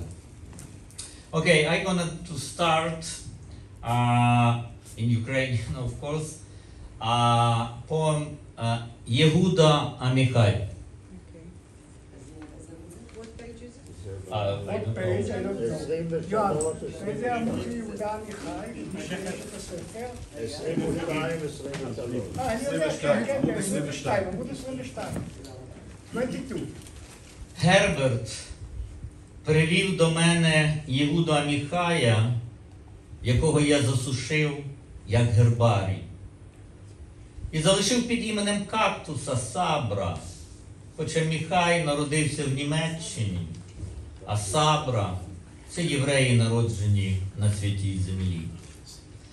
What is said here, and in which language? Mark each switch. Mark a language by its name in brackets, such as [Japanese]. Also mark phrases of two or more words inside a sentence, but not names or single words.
[English] Okay, I'm gonna to start in Ukrainian, of course, poem Yehuda Amichai. What page is it? What page? I don't know. [Hebrew] יואב, איזה עמוד יהודה עמיחי? יש את הספר? 22. אני יודע, כן, כן, 22, עמוד 22. 22. [Ukrainian] Герберт привів до мене Єгуду Аміхая, якого я засушив, як гербарій. І залишив під іменем кактуса Сабра, хоча Міхай народився в Німеччині, а Сабра – це євреї, народжені на святій землі.